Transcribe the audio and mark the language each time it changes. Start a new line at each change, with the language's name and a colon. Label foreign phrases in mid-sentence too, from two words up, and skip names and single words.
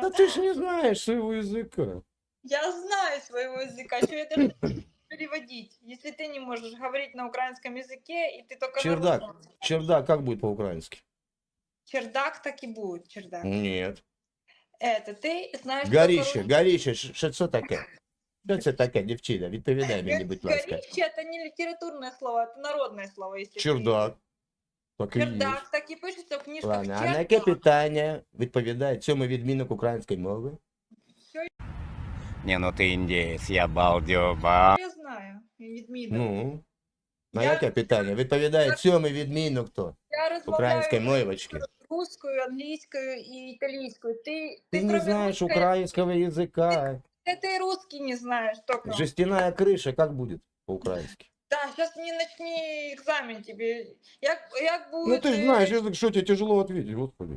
Russian: Да ты ж не знаешь своего языка. Я знаю своего языка, что это переводить, если ты не можешь говорить на украинском языке, и ты только на Чердак. русском. Чердак как будет по-украински? Чердак так и будет, чердак. Нет. Это ты знаешь
Ukrainian: Горище,
Russian: только
Ukrainian: горище, що це таке? Що це таке, дівчина? Відповідай мені, будь ласка.
Russian: Горище это не литературное слово, это народное слово. Если Чердак.
Ukrainian: Так і є.
Russian: Чердак так и пишется в книжках.
Ukrainian: Ладно, а на яке питання відповідає сьомий відмінок української мови?
Russian: Не, ну ты индеец, я балдеба.
Ukrainian: Я знаю, відмінок. Ну, на Я- яке питання? Відповідає сьомий відмінок хто? Я размовляю Української мовочки.
Russian: русскую, английскую и итальянскую. Ты Ты не кроме знаешь русской- украинского языка. ты и русский не знаешь только. Жестяная крыша как будет по-украински? Да, сейчас не начни экзамен тебе.
Ukrainian: Як
Russian: Ну будет... ты же знаешь язык, что тебе тяжело ответить, господи.